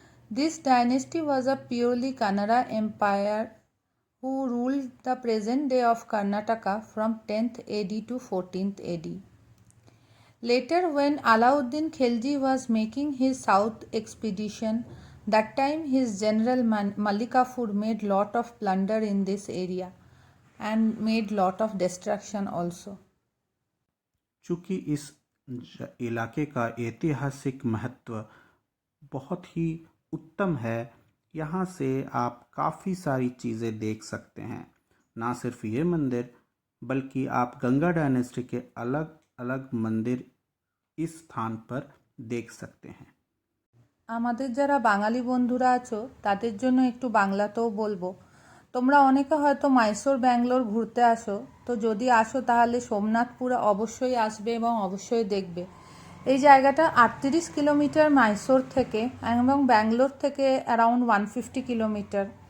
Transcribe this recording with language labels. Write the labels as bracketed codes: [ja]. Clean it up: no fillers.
[en] This dynasty was a purely Kannada empire who ruled the present day of Karnataka from 10th AD to 14th AD. Later, when Alauddin Khilji was making his south expedition, that time his general Mallikafur made lot of plunder in this area and made lot of destruction also. [hi] चूँकि इस इलाके का ऐतिहासिक महत्व बहुत ही उत्तम है, यहाँ से आप काफ़ी सारी चीज़ें देख सकते हैं। ना सिर्फ ये मंदिर, बल्कि आप गंगा डायनेस्टी के अलग अलग मंदिर इस स्थान पर देख सकते हैं। [bn] আমাদের যারা বাঙালি বন্ধুরা আছো তাদের জন্য একটু বাংলাতেও বলবো। তোমরা অনেকে হয়তো মাইসোর ব্যাঙ্গালোর ঘুরতে আসো, তো যদি আসো তাহলে সোমনাথপুরা অবশ্যই আসবে এবং অবশ্যই দেখবে। এই জায়গাটা 38 কিলোমিটার মাইসোর থেকে এবং ব্যাঙ্গালোর থেকে অ্যারাউন্ড 150 কিলোমিটার।